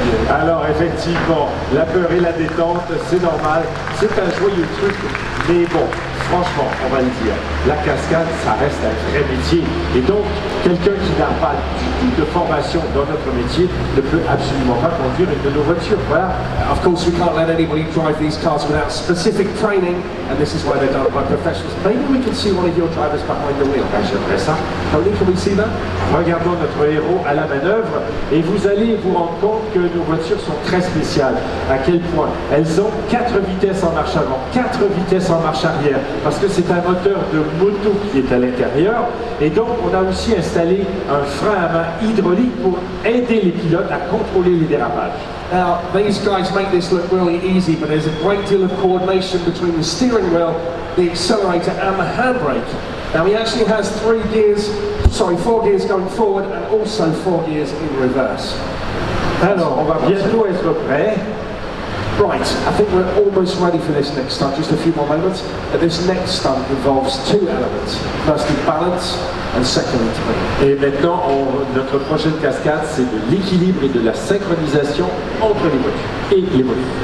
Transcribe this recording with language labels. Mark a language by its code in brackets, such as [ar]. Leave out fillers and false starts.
[fr] Alors, effectivement, la peur et la détente, c'est normal. C'est un joyeux truc. Mais bon, franchement, on va le dire, la cascade, ça reste un vrai métier. Et donc, quelqu'un qui n'a pas du tout de formation dans notre métier ne peut absolument pas conduire une de nos voitures. Voilà. [en] Of course, we can't let anybody drive these cars without specific training, and this is why they're done by professionals. Maybe we can see one of your drivers behind the wheel. [fr] Ben, j'aimerais ça. [en] Tony, can we see that? [fr] Regardons notre héros à la manœuvre et vous allez vous rendre compte que nos voitures sont très spéciales. À quel point elles ont 4 vitesses en marche avant, 4 vitesses en marche arrière, parce que c'est un moteur de moto qui est à l'intérieur. Et donc on a aussi installé un frein à main hydraulique pour aider les pilotes à contrôler les dérapages. [en] Now, these guys make this look really easy, but there's a great deal of coordination between the steering wheel, the accelerator, and the handbrake. Now, he actually has 4 gears going forward and also 4 gears in reverse. [fr] Alors, on va bientôt être prêt. [en] Right, I think we're almost ready for this next stunt, just a few more moments. This next stunt involves 2 elements. Firstly, balance, and secondly, timing. [fr] Et maintenant, notre prochaine cascade, c'est de l'équilibre et de la synchronisation entre les voitures et les motos.